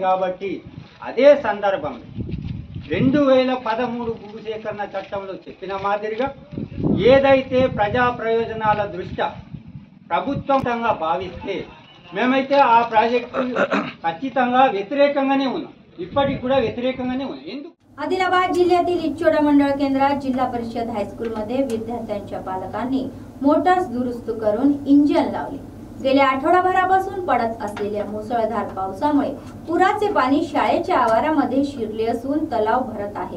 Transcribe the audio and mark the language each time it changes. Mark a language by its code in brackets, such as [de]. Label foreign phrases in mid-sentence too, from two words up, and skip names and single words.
[te] కాబట్టి అదే సందర్భంలో 2013 భూ సేకరణ చట్టంలో చెప్పిన మాదిరిగా ఏదైతే ప్రజా ప్రయోజనాల దృష్ట్యా ప్రభుత్వంగా భావిస్తే మేమైతే ఆ ప్రాజెక్టు ఖచ్చితంగా వ్యతిరేకంగానే ఉన్నాం, ఇప్పటికి కూడా వ్యతిరేకంగానే ఉన్నాం। ఎందుకు [mr] आदिलाबाद जिल्ह्यातील इच्चोडा मंडळ केंद्रात जिल्हा परिषद हायस्कूलमध्ये विद्यार्थ्यांच्या पालकांनी मोटार्स दुरुस्त करून इंजिन लावले। गेल्या आठवडाभरापासून पडत असलेल्या मुसळधार पावसामुळे पुराचे पाणी शाळेच्या आवारामध्ये शिरले असून तलाव भरत आहे।